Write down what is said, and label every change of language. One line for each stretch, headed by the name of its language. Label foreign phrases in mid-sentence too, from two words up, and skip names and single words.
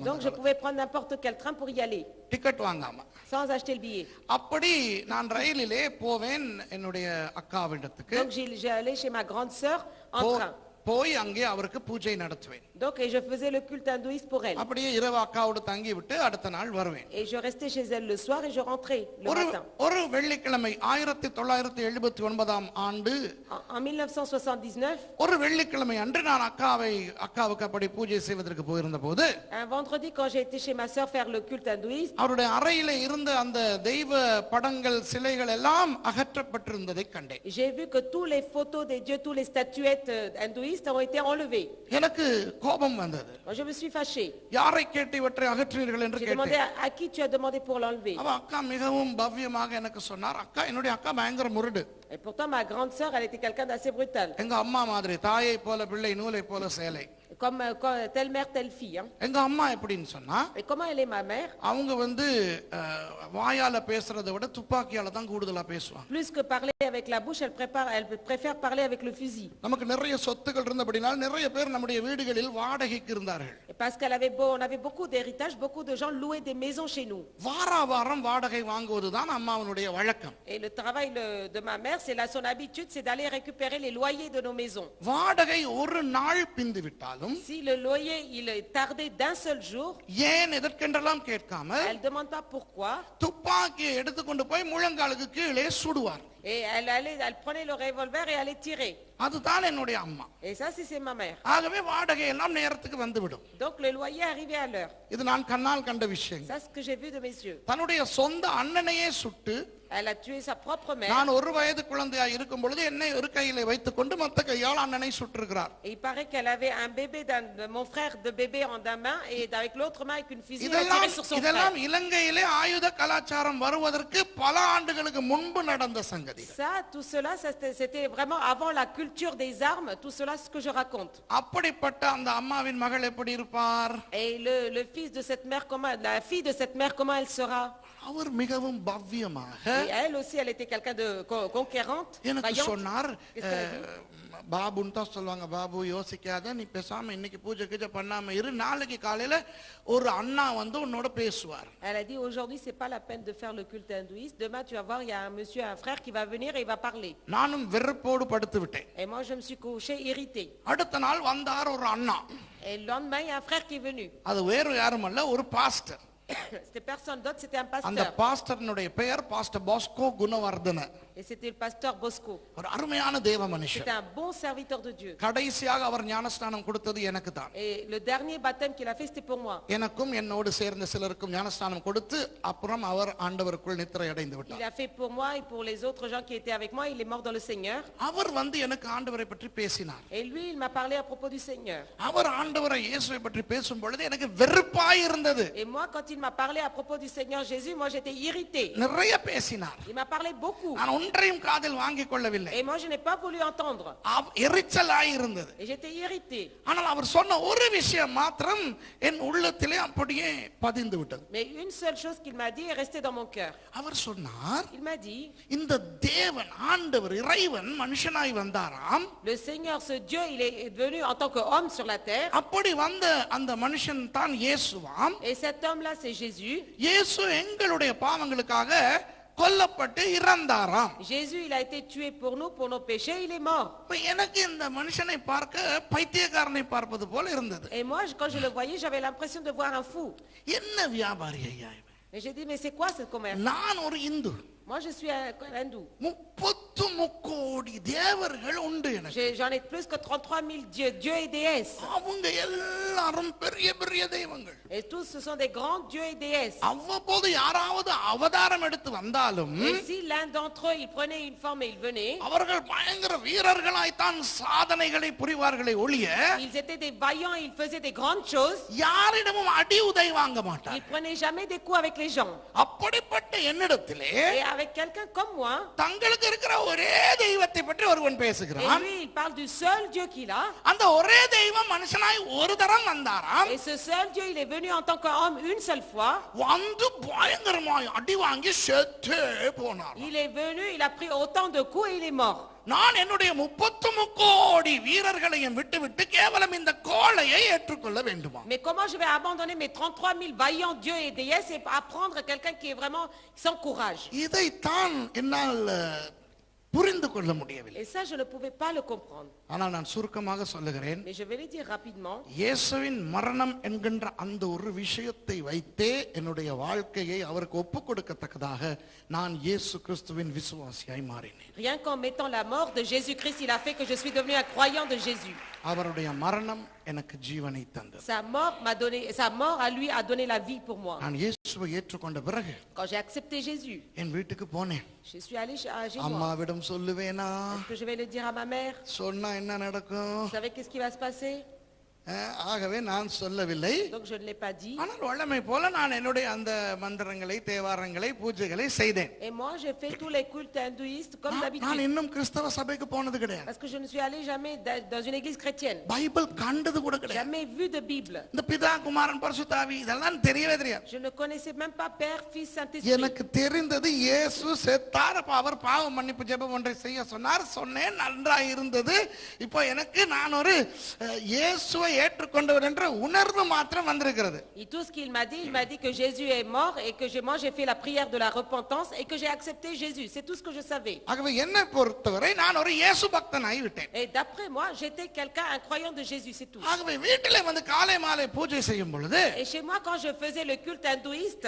French: Donc je pouvais prendre n'importe quel train pour y aller,
Tamil: டிக்கெட் வாங்காம.
French: sans acheter le billet.
Tamil: அப்படி நான் ரயிலிலே போவேன் என்னுடைய அக்காவிடத்துக்கு.
French: Donc j'allais chez ma grande sœur en train.
Tamil: போய் அங்கே அவருக்கு பூஜை நடத்துவேன்.
French: Donc et je faisais le culte hindouiste pour elle.
Tamil: அப்படியே இரவு அக்காவோடு தங்கி விட்டு அடுத்த நாள் வருவேன்.
French: Et je restais chez elle le soir et je rentrais le matin.
Tamil: ஒரு வெள்ளிக்கிழமை 1979 ஆண்டு
French: En 1979,
Tamil: ஒரு வெள்ளிக்கிழமை அன்று நான் அக்காவுக்கு அப்படி பூஜை செய்வதற்கு போயிருந்த போது,
French: un vendredi quand j'ai été chez ma sœur faire le culte hindouiste,
Tamil: அவருடைய அறையிலே இருந்த அந்த தெய்வ படங்கள் சிலைகள் எல்லாம் அகற்றப்பட்டிருந்ததை கண்டேன்.
French: j'ai vu que tous les photos des dieux, tous les statuettes hindouistes ont été enlevées.
Tamil: எனக்கு கோபம் வந்தது.
French: Je me suis fâchée.
Tamil: யாரை கேட்டு இவற்றை அகற்றினீர்கள் என்று
French: J'ai demandé
Tamil: கேட்டேன்.
French: à qui tu as demandé pour l'enlever.
Tamil: அவ அக்கா மிகவும் பவ்யமாக எனக்கு சொன்னார். என்னுடைய அக்கா பயங்கர முரடு.
French: Et pourtant ma grande sœur, elle était quelqu'un d'assez brutal.
Tamil: எங்க அம்மா மாதிரி, தாயை போல பிள்ளை நூலை போல சேலை.
French: Comme telle mère telle fille, hein.
Tamil: எங்க அம்மா எப்படின்னு சொன்னா,
French: Et comment elle est ma mère?
Tamil: அவங்க வந்து வாயால பேசுறதை விட துப்பாக்கியால தான் கூடுதலா பேசுவாங்க.
French: Plus que parler avec la bouche, elle préfère parler avec le fusil.
Tamil: நமக்கு நிறைய சொத்துக்கள் இருந்தபடினால் நிறைய பேர் நம்முடைய வீடுகளில் வாடகைக்கு இருந்தார்கள்.
French: Parce on avait beaucoup d'héritage, beaucoup de gens louaient des maisons chez nous.
Tamil: வாரம் வாடகை வாங்குவதுதான் அம்மாவினுடைய வழக்கம்.
French: Et le travail de ma mère, son habitude, c'est d'aller récupérer les loyers de nos maisons.
Tamil: வாடகை ஒரு நாள் பிந்து விட்டாலும்,
French: Si le loyer il tardait d'un seul jour,
Tamil: ஏன் எதற்கென்றெல்லாம் கேட்காமல்
French: elle demande pas pourquoi.
Tamil: துப்பாக்கியை எடுத்துக்கொண்டு போய் முழங்காலுக்கு கீழே சுடுவார்.
French: Et elle prenait le revolver et allait tirer.
Tamil: அதுதான் என்னுடைய அம்மா.
French: Et ça c'est ma mère.
Tamil: ஆகவே வாடகை எல்லாம் நேரத்துக்கு வந்துவிடும்.
French: Donc le loyer arrivait à l'heure.
Tamil: இது நான் கண்ணால் கண்ட விஷயம்.
French: Ça c'est ce que j'ai vu de mes yeux.
Tamil: தன்னுடைய சொந்த அண்ணனையே சுட்டு,
French: Elle a tué sa propre mère.
Tamil: நான் ஒரு வயது குழந்தையாய் இருக்கும் பொழுது என்னை ஒரு கையிலே வைத்துக் கொண்டு மத்த கையால் அண்ணனை சுட்டிருக்கிறார்.
French: Et il paraît qu'elle avait un bébé mon frère de bébé en d'une main et avec l'autre main avec une fusil elle a tiré sur son frère.
Tamil: இதெல்லாம் இலங்கையிலே ஆயுத கலாச்சாரம் வருவதற்கு பல ஆண்டுகளுக்கு முன்பு நடந்த சங்கதி. சங்கதிகள்.
French: Ça, tout cela, c'était vraiment avant la culture des armes, tout cela, ce que je raconte.
Tamil: அப்படிப்பட்ட அந்த அம்மாவின் மகள் எப்படி இருப்பார்?
French: Et le fils de cette mère, la fille de cette mère, comment elle sera?
Tamil: அவர் மிகவும் பவ்யமாக
French: Et elle aussi, elle était quelqu'un de conquérante,
Tamil: எனக்கு
French: vaillante.
Tamil: சொன்னார்.
French: Qu'est-ce qu'elle a dit?
Tamil: பாபுன்னு தான் சொல்லுவாங்க. பாபு யோசிக்காத, நீ பேசாம இன்னைக்கு பூஜை கீஜை பண்ணாம இரு, நாளைக்கு காலையில ஒரு அண்ணா வந்து உன்னோட பேசுவார்.
French: Elle a dit, aujourd'hui, c'est pas la peine de faire le culte hindouiste. Demain, tu vas voir, il y a un monsieur, un frère qui va venir et il va parler.
Tamil: நானும் வெறுப்போடு படுத்து விட்டேன்.
French: Et moi, je me suis couchée irritée.
Tamil: அடுத்த நாள் வந்தார் ஒரு அண்ணா.
French: Et le lendemain, il y a un frère qui est venu.
Tamil: அது வேறு யாரும் அல்ல, ஒரு பாஸ்டர்.
French: C'était personne d'autre, c'était un
Tamil: அந்த
French: pasteur.
Tamil: பாஸ்டர்னுடைய பெயர் பாஸ்டர் பாஸ்கோ குணவர்தன.
French: Et c'était le pasteur Bosco.
Tamil: ஒரு அருமையான தேவ மனுஷன்.
French: C'était un bon serviteur de Dieu.
Tamil: கடைசியாக அவர் ஞானஸ்நானம் கொடுத்தது எனக்கு தான்.
French: Et le dernier baptême qu'il a fait, c'était pour moi.
Tamil: எனக்கும் என்னோடு சேர்ந்த சிலருக்கும் ஞானஸ்நானம் கொடுத்து அப்புறம் அவர் ஆண்டவருக்குள் நித்திரை அடைந்து
French: Il
Tamil: விட்டார்.
French: a fait pour moi et pour les autres gens qui étaient avec moi. Il est mort dans le Seigneur.
Tamil: அவர் வந்து எனக்கு ஆண்டவரை பற்றி பேசினார்.
French: Et lui, il m'a parlé à propos du Seigneur.
Tamil: அவர் ஆண்டவரை இயேசுவை பற்றி பேசும் பொழுது எனக்கு வெறுப்பாய் இருந்தது.
French: Et moi, quand il m'a parlé à propos du Seigneur Jésus, moi j'étais irritée.
Tamil: நிறைய பேசினார்.
French: Il m'a parlé beaucoup.
Tamil: நான் ஒன்றையும் காதில் வாங்கிக் கொள்ளவில்லை.
French: Et moi, je n'ai pas voulu entendre.
Tamil: எரிச்சலாய் இருந்தது.
French: Et j'étais irritée.
Tamil: ஆனால் அவர் சொன்ன ஒரு விஷயம் மாத்திரம் என் உள்ளத்திலே அப்படியே பதிந்து விட்டது.
French: Mais une seule chose qu'il m'a dit est restée dans mon cœur.
Tamil: அவர் சொன்னார்,
French: Il m'a dit,
Tamil: இந்த தேவன் ஆண்டவர் இறைவன் மனுஷனாய் வந்தாராம்.
French: le Seigneur, ce Dieu, il est venu en tant qu'homme sur la terre.
Tamil: அப்படி வந்த அந்த மனுஷன் தான் இயேசுவாம்.
French: Et cet homme-là, c'est Jésus.
Tamil: இயேசு எங்களுடைய பாவங்களுக்காக கொல்லப்பட்டு இறந்தாராம்.
French: Jésus, il a été tué pour nous, pour nos péchés, il est mort.
Tamil: இப்ப எனக்கு இந்த மனுஷனை பார்க்க பைத்தியக்காரனை பார்ப்பது போல இருந்தது.
French: Et moi, quand je le voyais, j'avais l'impression de voir un fou.
Tamil: என்ன வியாபாரி ஐயா இவன்?
French: Et j'ai dit, mais c'est quoi ce commerce?
Tamil: நான் ஒரு இந்து.
French: Moi, je suis un hindou.
Tamil: 33 கோடி தேவர்கள் உண்டு எனக்கு.
French: J'en ai plus que 33 000 dieux et déesses.
Tamil: அவங்க எல்லாரும் பெரிய பெரிய தெய்வங்கள்.
French: Et tous, ce sont des grands dieux et déesses.
Tamil: அவ்வப்போது யாராவது அவதாரம் எடுத்து வந்தாலும்
French: Et si l'un d'entre eux, il prenait une forme et il venait,
Tamil: அவர்கள் பயங்கர வீரர்களாய்த்தான் சாதனைகளை புரிவார்களே ஒழிய
French: ils étaient des vaillants et ils faisaient des grandes choses.
Tamil: யாரிடமும் அடி உதை வாங்க
French: Ils
Tamil: மாட்டார்.
French: prenaient jamais des coups avec les gens.
Tamil: அப்படிப்பட்ட என்னிடத்திலே
French: Et avec quelqu'un comme moi,
Tamil: தங்களுக்கு இருக்கிற ஒரே தெய்வத்தை பற்றி ஒருவன்
French: et
Tamil: பேசுகிறான்.
French: lui, il parle du seul Dieu qu'il a.
Tamil: அந்த ஒரே தெய்வம் மனுஷனாய் ஒரு தரம் வந்தாராம்.
French: Et ce seul Dieu, il est venu en tant qu'homme une seule fois.
Tamil: வந்து பயங்கரமாய் அடி வாங்கி செத்தே போனார்.
French: Il est venu, il a pris autant de coups et il est mort.
Tamil: நான் என்னுடைய 33 கோடி வீரர்களையும் விட்டுவிட்டு கேவலம் இந்த கோழையை ஏற்றுக்கொள்ள வேண்டுமா?
French: Mais comment je vais abandonner mes 33 000 vaillants dieux et déesses et apprendre quelqu'un qui est vraiment sans courage?
Tamil: இதைத்தான் என்னால் புரிந்து கொள்ள முடியவில்லை.
French: Et ça, je ne pouvais pas le comprendre.
Tamil: ஆனால் நான் சுருக்கமாக சொல்லுகிறேன்.
French: Mais je vais le dire rapidement.
Tamil: இயேசுவின் மரணம் என்கின்ற அந்த ஒரு விஷயத்தை வைத்தே என்னுடைய வாழ்க்கையை அவருக்கு ஒப்புக் கொடுக்கத்தக்கதாக நான் இயேசு கிறிஸ்துவின் விசுவாசியாய் மாறினேன்.
French: Rien qu'en mettant la mort de Jésus-Christ, il a fait que je suis devenu un croyant de Jésus.
Tamil: அவருடைய மரணம் எனக்கு ஜீவனை தந்தது.
French: Sa mort à lui a donné la vie pour moi.
Tamil: நான் இயேசுவை ஏற்றுக்கொண்ட பிறகு
French: Quand j'ai accepté Jésus,
Tamil: என் வீட்டுக்கு போனேன்.
French: je suis allé chez moi.
Tamil: அம்மாவிடம் சொல்லுவேனா?
French: Est-ce que je vais le dire à ma mère?
Tamil: சொன்னா என்ன நடக்கும்?
French: Vous savez qu'est-ce qui va se passer?
Tamil: ஆகவே நான் சொல்லவில்லை.
French: Donc je ne l'ai pas dit.
Tamil: ஆனால் வழமை போல நான் என்னுடைய அந்த மந்திரங்களை தேவாரங்களை பூஜைகளை செய்தேன்.
French: Et moi j'ai fait tous les cultes hindouistes comme
Tamil: நான்
French: d'habitude.
Tamil: இன்னும் கிறிஸ்தவ சபைக்கு போனது கிடையாது.
French: Parce que je ne suis allé jamais dans une église chrétienne.
Tamil: பைபிள் கண்டது கூட கிடையாது.
French: Jamais vu de Bible.
Tamil: இந்த பிதா குமாரன் பரிசுத்தாவி இதெல்லாம் தெரியவே தெரியாது.
French: Je ne connaissais même pas Père, Fils, Saint-Esprit.
Tamil: எனக்கு தெரிந்தது இயேசு செத்தார், அவர் பாவ மன்னிப்பு ஜெபம் ஒன்றை செய்ய சொன்னார், சொன்னேன், நன்றாய் இருந்தது. இப்போ எனக்கு நான் ஒரு இயேசுவை ஏற்றுக்கொண்டவர் என்ற உணர்வு மாத்திரம் வந்திருக்கிறது.
French: Et tout ce qu'il m'a dit que Jésus est mort et que moi j'ai fait la prière de la repentance et que j'ai accepté Jésus. C'est tout ce que je savais.
Tamil: ஆகவே என்னை பொறுத்தவரை நான் ஒரு இயேசு பக்தனாய் விட்டேன்.
French: Et d'après moi, j'étais quelqu'un, un croyant de Jésus, c'est tout.
Tamil: ஆகவே வீட்டிலே வந்து காலை மாலை பூஜை செய்யும் பொழுது
French: Et chez moi, quand je faisais le culte hindouiste,